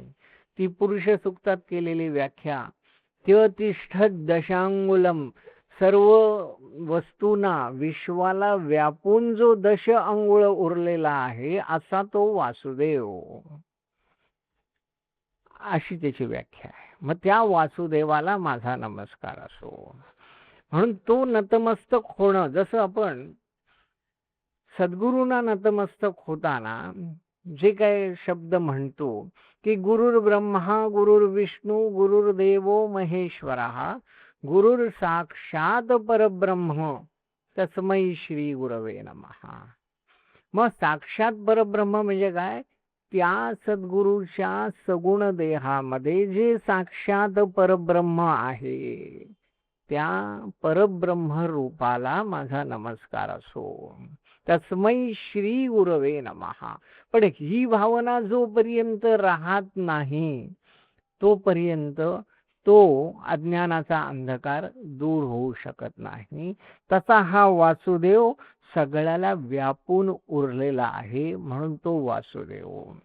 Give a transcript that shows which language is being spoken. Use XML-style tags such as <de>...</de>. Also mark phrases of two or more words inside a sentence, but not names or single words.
<mr>ती पुरुष सूक्तात केलेली व्याख्या,</mr> <sa>त्योतिष्ठत् दशांगुलम,</sa> <mr>सर्व वस्तूंना विश्वाला व्यापून जो 10 अंगुळ उरलेला आहे असा तो वासुदेव, अशी त्याची व्याख्या आहे. मग त्या वासुदेवाला माझा नमस्कार असो. म्हणून तो नतमस्तक होणं, जसं आपण सद्गुरूंना नतमस्तक होताना जे काय शब्द म्हणतो की</mr> <sa>गुरुर ब्रह्मा गुरुर्विष्णू गुरुर्देवो महेश्वरः गुरुर साक्षात परब्रह्म तस्मै श्री गुरवे नमः.</sa> <mr>मग साक्षात परब्रह्म म्हणजे काय? त्या सद्गुरूच्या सगुण देहामध्ये जे साक्षात परब्रह्म आहे, त्या परब्रह्म रूपाला माझा नमस्कार असो.</mr> <sa>तस्मै श्री गुरवे नमः.</sa> <mr>पण ही भावना जोपर्यंत राहत नाही तोपर्यंत तो अज्ञानाचा अंधकार दूर होऊ शकत नाही. तसा हा वासुदेव सगळ्याला व्यापून उरलेला आहे, म्हणून तो वासुदेव.</mr>